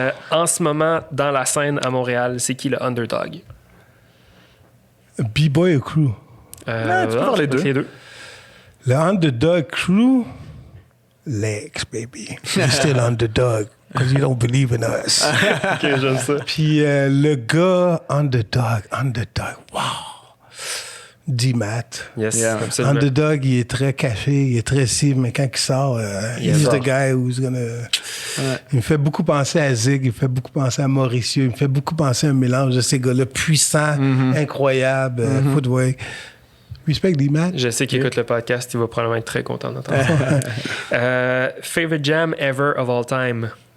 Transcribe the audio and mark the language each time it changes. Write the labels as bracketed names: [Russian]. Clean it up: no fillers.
[French] En ce moment, dans la scène à Montréal, c'est qui le underdog? B-Boy ou Crew? Tu peux voir les deux. Le underdog Crew, Legs, baby. [English] You're still underdog because you don't believe in us. [French] OK, j'aime ça. Puis le gars underdog, wow. D-Mat. [English] Yes, [French] absolument. Underdog, il est très caché, il est très cible, mais quand il sort, [English] he's the guy who's gonna... [French] Il me fait beaucoup penser à Zig, il me fait beaucoup penser à Mauricio, il me fait beaucoup penser à un mélange de ces gars-là puissants, incroyables, footwork. Respect D-Mat. Je sais qu'il écoute le podcast, il va probablement être très content d'entendre ça. [English] Favorite jam ever of all time?